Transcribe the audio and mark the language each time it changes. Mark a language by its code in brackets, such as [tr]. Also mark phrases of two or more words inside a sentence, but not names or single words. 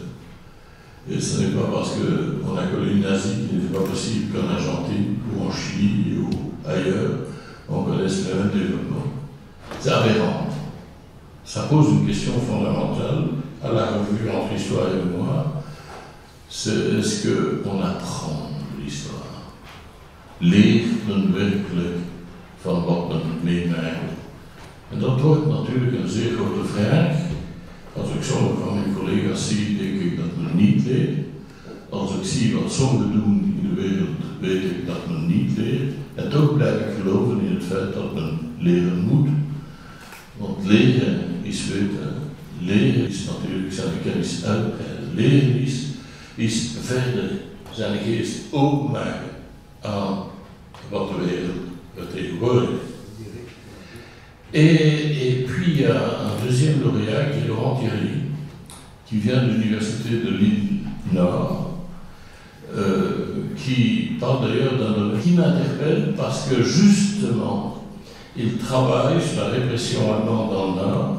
[fr] Et ce n'est pas parce qu'on a connu le nazi qu'il n'est pas possible qu'en Argentine ou en Chili ou ailleurs, on connaisse le même développement. C'est aberrant. Ça pose une question fondamentale à la revue entre histoire et mémoire. C'est est-ce qu'on apprend de l'histoire? [nl] Leert werkelijk van wat men meemaakt? En dat wordt natuurlijk een zeer grote vraag. Als ik sommige van mijn collega's zie, denk ik dat men niet leert. Als ik zie wat sommigen doen in de wereld, weet ik dat men niet leert. En toch blijf ik geloven in het feit dat men leren moet. Want leren is weten. Leren is natuurlijk zijn kennis uitbreiden. Leren is verder zijn geest openmaken aan wat de wereld vertegenwoordigt. [fr] Et puis il y a un deuxième lauréat qui est Laurent Thierry, qui vient de l'université de l'île Nord, qui parle d'ailleurs d'un domaine qui m'interpelle parce que justement, il travaille sur la répression allemande dans le Nord.